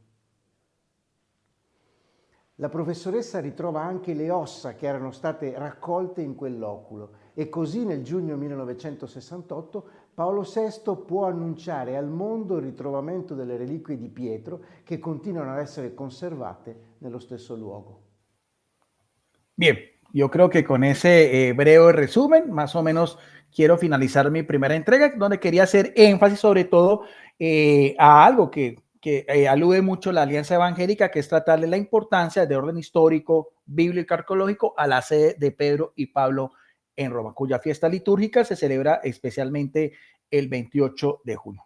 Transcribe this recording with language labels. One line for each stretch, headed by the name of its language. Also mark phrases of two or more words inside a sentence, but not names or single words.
Italian: La professoressa ritrova anche le ossa che erano state raccolte in quell'oculo e così nel giugno 1968 Paolo VI può annunciare al mondo il ritrovamento delle reliquie di Pietro che continuano ad essere conservate nello stesso luogo.
Spanish: Bien, yo creo que con ese breve resumen, más o menos quiero finalizar mi primera entrega, donde quería hacer énfasis sobre todo a algo que alude mucho la Alianza Evangélica, que es tratarle la importancia de orden histórico, bíblico, arqueológico a la sede de Pedro y Pablo en Roma, cuya fiesta litúrgica se celebra especialmente el 28 de junio.